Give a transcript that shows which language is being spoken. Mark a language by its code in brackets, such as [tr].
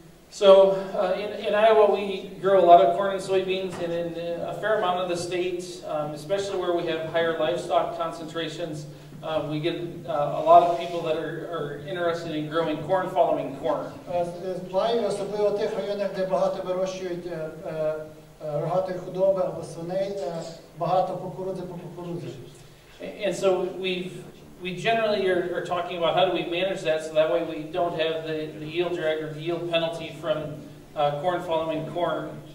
[en] So in Iowa, we grow a lot of corn and soybeans, and in a fair amount of the state, especially where we have higher livestock concentrations, we get a lot of people that are interested in growing corn following corn. [uk] В Iowa, особливо в тих районах, де багато вирощують рогатої худоби або свиней, багато кукурудзи по кукурудзі. [en] And so we generally are talking about how do we manage that so that way we don't have the yield drag or the yield penalty from corn following corn.